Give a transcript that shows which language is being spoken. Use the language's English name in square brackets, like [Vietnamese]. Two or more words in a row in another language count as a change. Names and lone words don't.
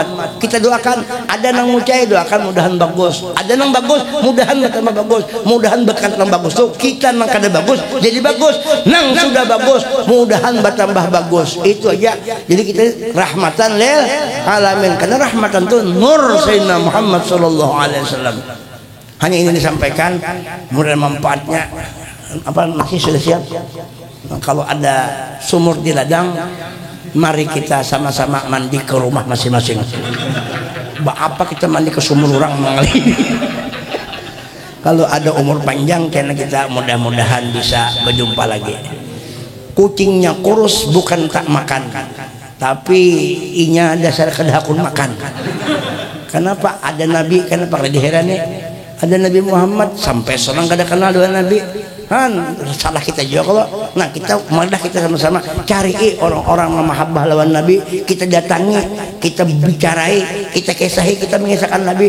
[Banjar] Kita doakan, ada nang mucai doakan mudahan bagus, ada nang bagus mudahan bertambah bagus, mudahan berkat nang bagus tuh kita nang kada bagus jadi bagus, nang sudah bagus mudahan bertambah bagus. Itu aja. Jadi kita [Arabic] رحمة للعالمين, [Banjar] karena rahmatan tuh nur Sayyidina Muhammad [Arabic] صلى الله عليه وسلم. [Banjar] Hanya ini disampaikan, mudah manfaatnya. Apa masih sudah siap? Kalau ada sumur di ladang, mari kita sama-sama mandi ke rumah masing-masing. Apa kita mandi ke sumur orang mengalir? Kalau ada umur panjang, karena kita mudah-mudahan bisa berjumpa lagi. Kucingnya kurus bukan tak makan, tapi inya dasar kedahakun makan. Kenapa ada Nabi? Kenapa kada diherani? Ada Nabi Muhammad sampai seorang kada kenal dengan Nabi. salah kita juga kalau nah kita malah kita sama-sama cari orang-orang mahabbah lawan Nabi, kita datangi, kita bicarai, kita kisahi, kita mengisahkan Nabi.